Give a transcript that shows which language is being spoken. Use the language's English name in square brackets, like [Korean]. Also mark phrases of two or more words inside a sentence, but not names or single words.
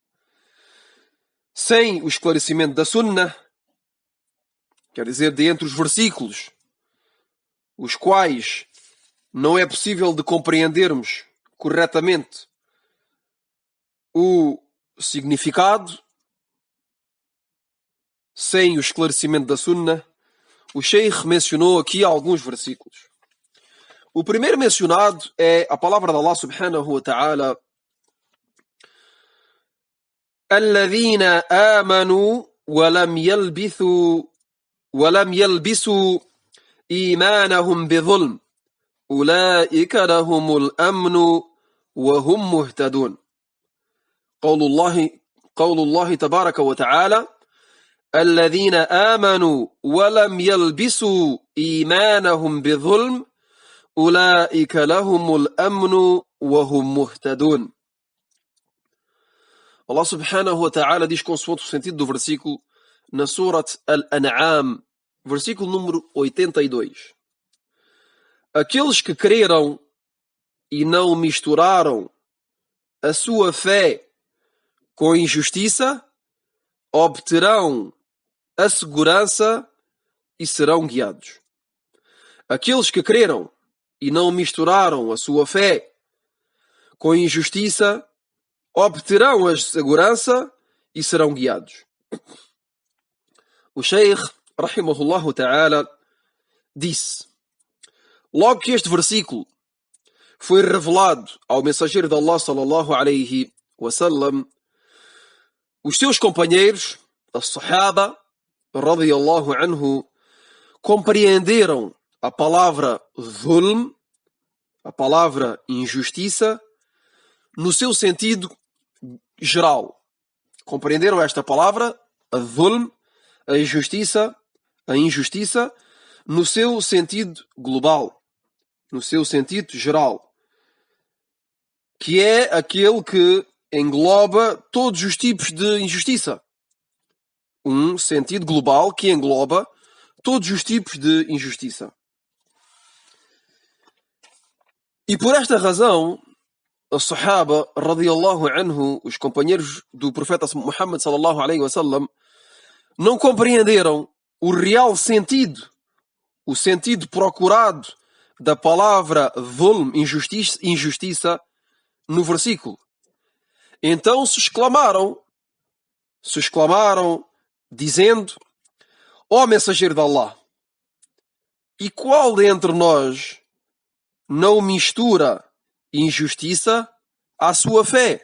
[Portuguese] sem o esclarecimento da Sunnah, quer dizer, de entre os versículos os quais não é possível de compreendermos corretamente o significado sem o esclarecimento da Sunnah, o Sheikh mencionou aqui alguns versículos. O primeiro mencionado é a palavra de [Arabic] الله سبحانه وتعالى: الذين آمنوا ولم يلبسوا إيمانهم بظلم أولئك لهم الأمن وهم مهتدون. قول الله تبارك وتعالى: الذين آمنوا ولم يلبسوا إيمانهم بظلم أولئك لهم الأمن وهم مهتدون. الله سبحانه وتعالى [Portuguese] diz, consoante o sentido do versículo, na Surat Al-An'am, versículo número 82: aqueles que creram e não misturaram a sua fé com injustiça obterão a segurança e serão guiados. Aqueles que creram e não misturaram a sua fé com injustiça obterão a segurança e serão guiados. O Sheikh, [Arabic] رحمه الله تعالى, [Portuguese] disse: logo que este versículo foi revelado ao mensageiro de Allah [Arabic] صلى الله عليه وسلم, [Portuguese] os seus companheiros, as Sahaba [Arabic] رضي الله عنه, [Portuguese] compreenderam a palavra zulm, a palavra injustiça, no seu sentido geral. Compreenderam esta palavra, a zulm, a injustiça, no seu sentido global, no seu sentido geral, que é aquele que engloba todos os tipos de injustiça. Um sentido global que engloba todos os tipos de injustiça. E por esta razão, os Sahaba [Arabic] رضي الله عنه, [Portuguese] os companheiros do profeta Muhammad [Arabic] صلى الله عليه وسلم, [Portuguese] não compreenderam o real sentido, o sentido procurado da palavra zulm, injustiça, no versículo. Então se exclamaram, dizendo: ó mensageiro de Allah, e qual dentre nós não mistura injustiça à sua fé?